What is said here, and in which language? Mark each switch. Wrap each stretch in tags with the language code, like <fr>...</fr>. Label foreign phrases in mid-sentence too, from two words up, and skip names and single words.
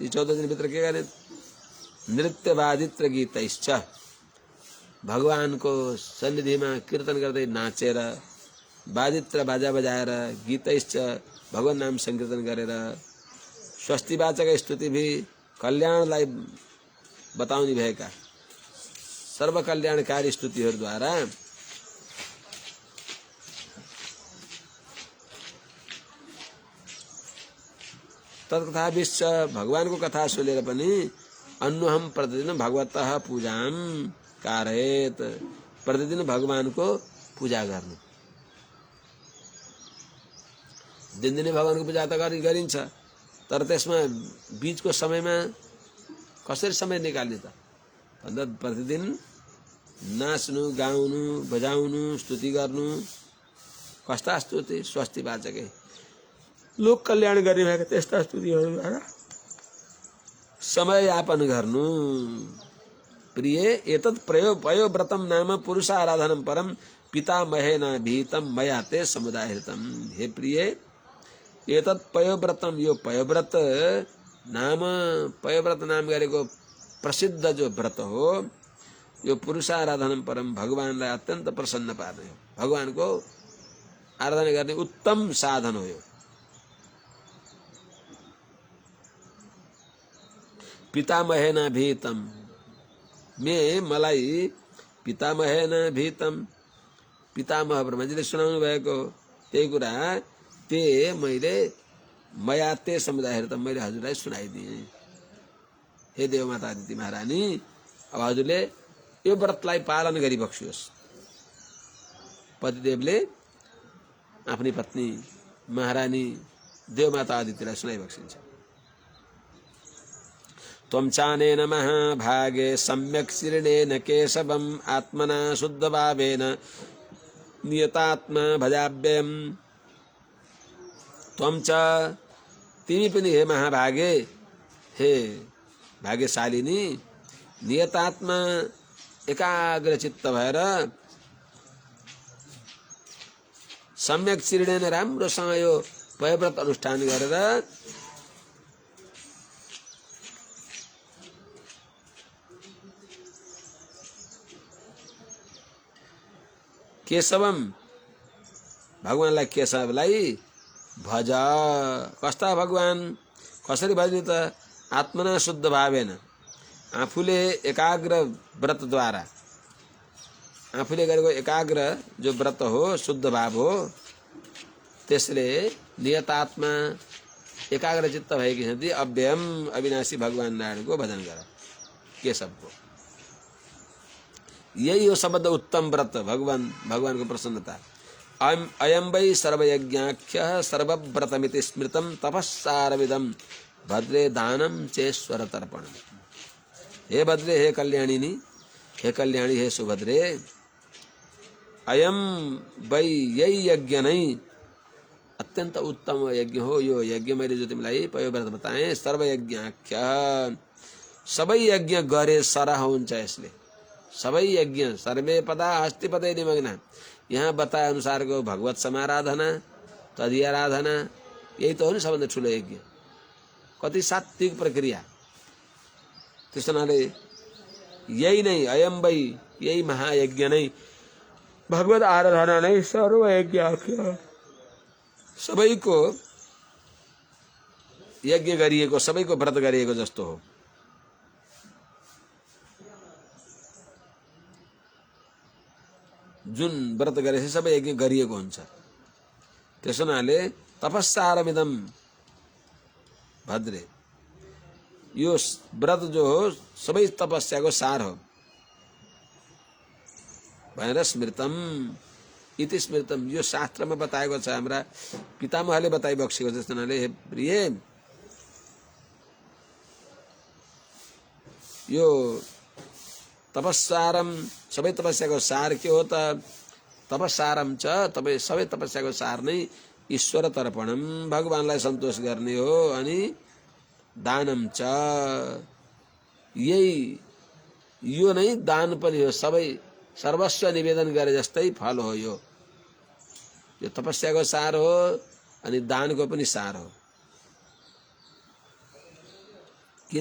<ne>यी 14 दिनभित्र के गरे,</ne> <sa>नृत्यवादित्र गीतैश्च,</sa> <ne>भगवानको सन्निधिमा कीर्तन गर्दै नाचेर, वादित्र बाजा बजाएर, गीतैश्च भगवान नाम संकीर्तन गरेर, स्वस्तिवाचक स्तुतिभी कल्याणलाई बताउने भएका सर्वकल्याणकारी स्तुतिहरूद्वारा तत्कथाभिश्च भगवानको कथा सुनेर पनि अन्वहम प्रतिदिन</ne> <sa>भगवतः पूजां कारयेत्,</sa> <ne>प्रतिदिन भगवानको पूजा गर्नु। दिनदिनै भगवानको पूजा त गरिन्छ, तर त्यसमा बीचको समयमा कसरी समय निकाल्ने त भन्दा प्रतिदिन नाच्नु, गाउनु, बजाउनु, स्तुति गर्नु। कस्ता स्तुति, स्वस्तिवाचकै लोक कल्याण गर्ने भएका त्यस्ता स्तुतिहरूद्वारा समय यापन गर्नु।</ne> <sa>प्रिय एतत् पयोव्रतम नाम पुरुष आराधनम परम पितामहेन भीतम मया ते समुदायहितम। हे प्रिय, एतत् पयोव्रतम,</sa> <ne>यो पयोव्रत नाम गरेको प्रसिद्ध जो व्रत हो, यो</ne> <sa>पुरुष आराधनम परम,</sa> <ne>भगवानलाई अत्यन्त प्रसन्न पार्ने हो, भगवानको आराधना गर्ने उत्तम साधन हो यो।</ne> <sa>पितामहेन भीतम,</sa> <ne>मलाई</ne> <sa>पितामहेन भीतम,</sa> <ne>पितामह ब्रह्माजीले सुनाउनु भएको त्यही कुरा ते मैले</ne> <sa>मया ते समुदाय</sa> <ne>त मैले हजुरलाई सुनाइदिएँ। हे देवमाता आदिति महारानी, अब हजुरले यो व्रतलाई पालन गरी बक्सियोस्। पतिदेवले आफ्नी पत्नी महारानी देवमाता आदितिलाई सुनाइ बक्सिन्छ।</ne> <sa>त्वं चानेन महाभागे सम्यक् शीर्णेन केशवम् आत्मना शुद्धभावेन नियतात्मा भजाभ्ययम्। त्वं च,</sa> <ne>तिमी पनि हे महाभागे, हे भाग्यशालिनी, नियतात्मा एकाग्र चित्त भएर</ne> <sa>सम्यक शीर्णेन</sa> <ne>राम्रोसँग यो पयव्रत अनुष्ठान गरेर केशवम, भगवानलाई केशवलाई भज। कस्ता भगवान, कसरी भज्ने त,</ne> <sa>आत्मना शुद्ध भावेन,</sa> <ne>आफूले एकाग्र व्रतद्वारा, आफूले गरेको एकाग्र जो व्रत हो, शुद्ध भाव हो, त्यसले नियतात्मा एकाग्र चित्त भएकी छन्ती अव्ययम अविनाशी भगवान नारायणको भजन गर, केशवको। यही हो सबभन्दा उत्तम व्रत, भगवानको प्रसन्नता।</ne> <sa>अयं वै सर्वयज्ञाख्यः सर्वव्रतमिति स्मृतं तपस्सारविदं भद्रे दानं चेश्वर तर्पणम्।</sa> <ne>हे भद्रे, हे कल्याणिनी, हे कल्याणी, हे सुभद्रे,</ne> <sa>अयम वै,</sa> <ne>यही यज्ञ नै अत्यंत उत्तम यज्ञ हो। यो यज्ञ मैले जो तिमीलाई पयोव्रत बताएँ, सर्वयज्ञाख्य, सबै यज्ञ गरे सरह हुन्छ यसले। सबै यज्ञ,</ne> <sa>सर्वे पदा हस्तिपदै निमग्ना,</sa> <ne>यहाँ बताए अनुसारको भगवत समाराधना, तदि आराधना, यही त हो नि सबभन्दा ठुलो यज्ञ। कति सात्विक प्रक्रिया। त्यस हुनाले यही नै</ne> <sa>अयम वै,</sa> <ne>यही महायज्ञ नै भगवत आराधना नै सर्वयज्ञ हो। सबैको यज्ञ गरिएको, सबैको व्रत गरिएको जस्तो हो। जुन व्रत गरेपछि सबै यज्ञ गरिएको हुन्छ। त्यसो हुनाले</ne> <sa>तपस्सारमिदम भद्रे,</sa> <ne>यो व्रत जो हो सबै तपस्याको सार हो भनेर</ne> <sa>स्मृतम इति स्मृतम,</sa> <ne>यो शास्त्रमा बताएको छ। हाम्रा पितामहले बताइबक्सेको छ। त्यस हुनाले हे प्रिय, यो तपस्सारम, सबै तपस्याको सार के हो त?</ne> <sa>तपस्सारम च,</sa> <ne>सबै तपस्याको सार नै</ne> <sa>ईश्वर तर्पणम,</sa> <ne>भगवानलाई सन्तोष गर्ने हो।</ne> <sa>अनि दानम च,</sa> <ne>यही यो नै दान पनि हो। सबै सर्वस्व निवेदन गरे जस्तै फल हो। यो तपस्याको सार हो अनि दानको पनि सार हो। किन?</ne>